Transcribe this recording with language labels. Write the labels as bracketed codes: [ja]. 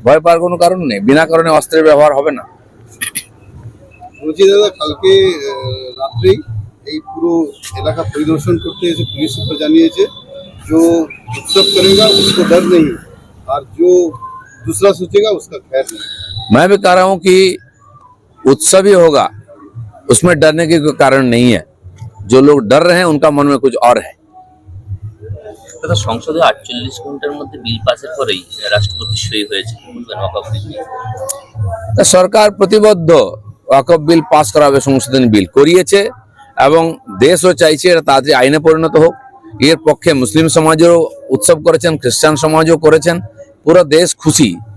[bn] ভয় পাওয়ার কোনো কারণ নেই, বিনা কারণে অস্ত্রের ব্যবহার হবে না। বলছি দাদা, কালকে রাত্রেই এই পুরো এলাকা পরিদর্শন করতে এসে পুলিশ সুপার জানিয়েছে [hi] जो उत्सव करेगा उसको डर नहीं और जो दूसरा सोचेगा उसका खैर नहीं। मैं भी कह रहा हूँ कि उत्सव ही होगा, उसमें डरने की कोई कारण नहीं है। जो लोग डर रहे हैं उनका मन में कुछ और है। [bn] তথা সংসদে 48 ঘন্টার মধ্যে বিল পাসের পরেই রাষ্ট্রপতি সই হয়েছে, বলবেন ওয়াকফ বিল নিয়ে? তা সরকার প্রতিবদ্ধ ওয়াকফ বিল পাস করাবে, সংশোধনী বিল করিয়েছে এবং দেশও চাইছে এটা তাড়াতাড়ি আইনে পরিণত হোক। এর পক্ষে মুসলিম সমাজও উৎসব করেছেন, খ্রিস্টান সমাজও করেছেন। পুরো দেশ খুশি।